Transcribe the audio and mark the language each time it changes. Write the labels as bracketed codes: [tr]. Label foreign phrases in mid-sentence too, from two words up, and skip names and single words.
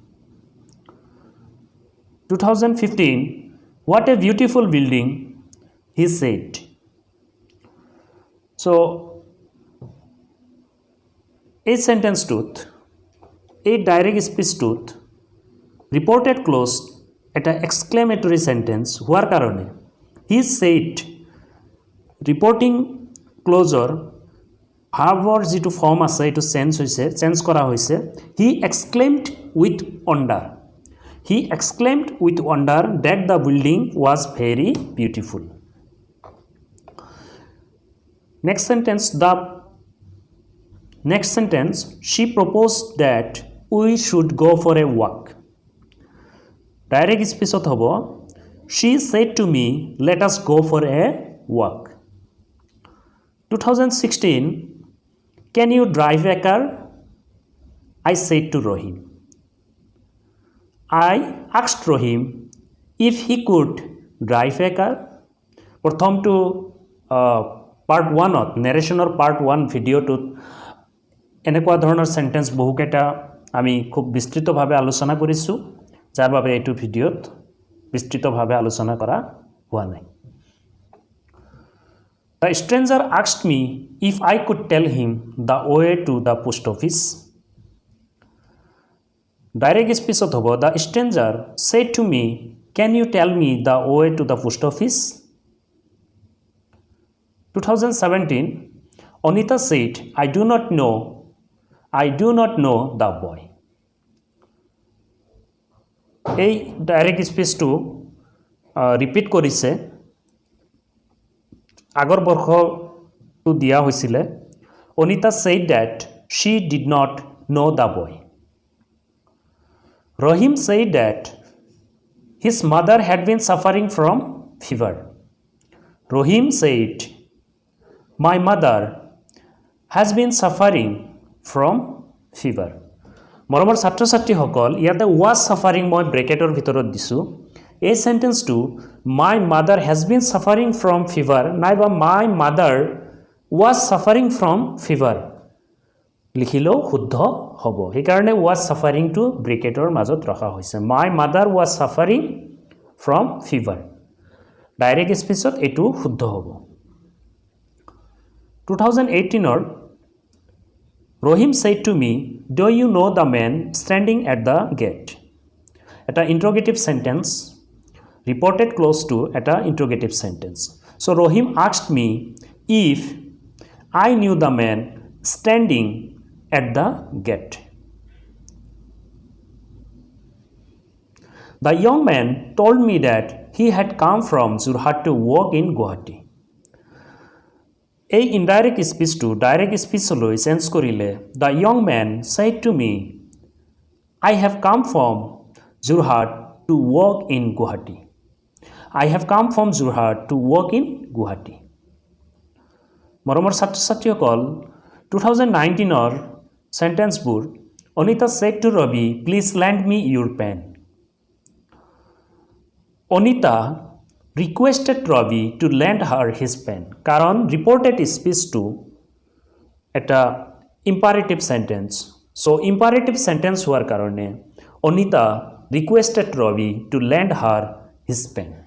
[en] 2015 what a beautiful building, he said. So a sentence truth, a direct speech truth reported close এটা exclamatory sentence [as] হোৱাৰ কাৰণে [en] he said reporting clauseৰ verbৰ [as] যিটো ফৰ্ম আছে এইটো চেঞ্জ কৰা হৈছে [en] he exclaimed with wonder. He exclaimed with wonder that the building was very beautiful. Next sentence she proposed that we should go for a walk. Direct speech hobo she said to me let us go for a walk. 2016 can you drive a car? I said to Rohim. I asked Rohim if he could drive a car. [as] প্ৰথমটো পাৰ্ট 1ত নেৰেশ্যনৰ পাৰ্ট 1 ভিডিঅ'টোত এনেকুৱা ধৰণৰ সেন্টেন্স বহুকেইটা আমি খুব বিস্তৃতভাৱে আলোচনা কৰিছোঁ যাৰ বাবে এইটো ভিডিঅ'ত বিস্তৃতভাৱে আলোচনা কৰা হোৱা নাই [en] The stranger asked me if I could tell him the way to the post office. Direct speech hobo. The stranger said to me, "Can you tell me the way to the post office?" 2017, Anita said, I do not know the boy. এই direct speechটো repeat [as] কৰিছে আগৰ বৰ্ষটো দিয়া হৈছিলে [en] Anita said that she did not know the boy. Rohim said that his mother had been suffering from fever. Rohim said, my mother has been suffering from fever. [as] মৰমৰ ছাত্ৰ ছাত্ৰীসকল ইয়াতে [en] was suffering [as] মই ব্ৰেকেটৰ ভিতৰত দিছো এই সেন্টেন্সটো [en] my mother has been suffering from fever নাইবা my mother was suffering from fever [as] লিখিলেও শুদ্ধ হ'ব সেইকাৰণে [en] was suffering to ব্ৰেকেটৰ [as] মাজত ৰখা হৈছে [en] my mother was suffering from fever ডাইৰেক্ট স্পিচত [as] এটো শুদ্ধ হ'ব [en] 2018 Rohim said to me, do you know the man standing at the gate? Eta interrogative sentence reported close to eta interrogative sentence. So Rohim asked me if I knew the man standing at the gate. The young man told me that he had come from Jorhat to work in Guwahati. এই indirect speechটো direct speechলৈ change কৰিলে the young man said to me I have come from Jorhat to work in Guwahati. I have come from Jorhat to work in Guwahati. [as] মৰমৰ ছাত্ৰ ছাত্ৰীসকল [en] 2019ৰ সেন্টেন্সবোৰ Anita said to Ravi, please lend me your pen. Anita requested Ravi to lend her his pen. Karon reported speech to eta imperative sentence. So imperative sentence [as] হোৱাৰ কাৰণে [en] Anita requested Ravi to lend her his pen.